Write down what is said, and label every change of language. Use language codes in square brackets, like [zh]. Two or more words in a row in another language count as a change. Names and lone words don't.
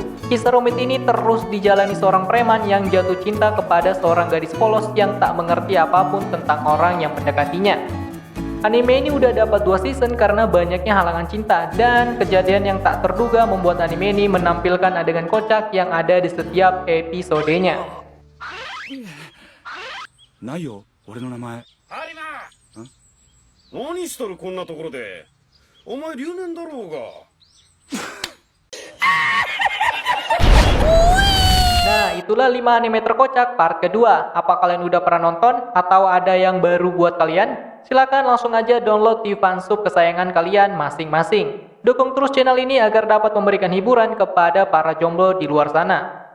[id] Kisah rumit ini terus dijalani seorang preman yang jatuh cinta kepada seorang gadis polos yang tak mengerti apapun tentang orang yang mendekatinya. Anime ini udah dapat 2 season karena banyaknya halangan cinta, dan kejadian yang tak terduga membuat anime ini menampilkan adegan kocak yang ada di setiap episodenya. [ja] ないよ俺の名前ハリマ何しとるこんなところでお前留年だろうが [id] Nah, itulah 5 anime terkocak part kedua. Apa kalian udah pernah nonton atau ada yang baru buat kalian? Silakan langsung aja download di fansub kesayangan kalian masing-masing. Dukung terus channel ini agar dapat memberikan hiburan kepada para jomblo di luar sana.